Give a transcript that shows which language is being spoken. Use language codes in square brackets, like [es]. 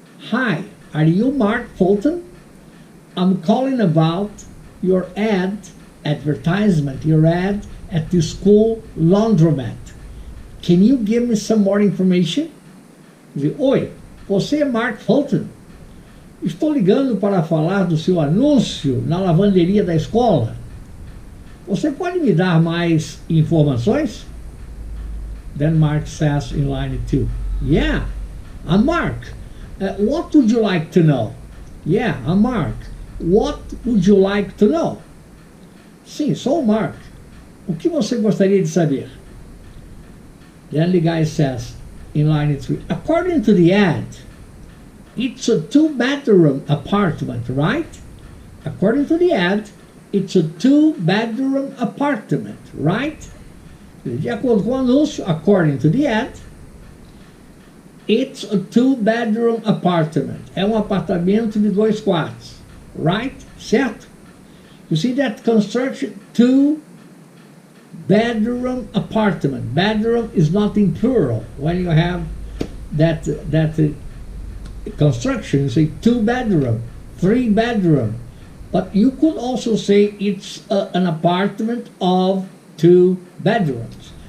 [en] Hi, are you Mark Fulton? I'm calling about your advertisement, your ad at the school laundromat. Can you give me some more information? [pt] Oi, você é Mark Fulton? Estou ligando para falar do seu anúncio na lavanderia da escola. Você pode me dar mais informações? [en] Then Mark says in line 2, yeah, I'm Mark. What would you like to know? Yeah, I'm Mark. What would you like to know? [pt] Sim, sou o Mark. O que você gostaria de saber? [en] Then the guy says in line 3, according to the ad, it's a 2-bedroom apartment, right? According to the ad, it's a 2-bedroom apartment, right? [pt] De acordo com o anúncio, [en] according to the ad, it's a 2-bedroom apartment. [pt] É um apartamento de 2 quartos, right? Certo? [en] You see that construction, 2-bedroom apartment. Bedroom is not in plural. When you have that construction, you say 2-bedroom, 3-bedroom. But you could also say it's an apartment of 2 bedrooms.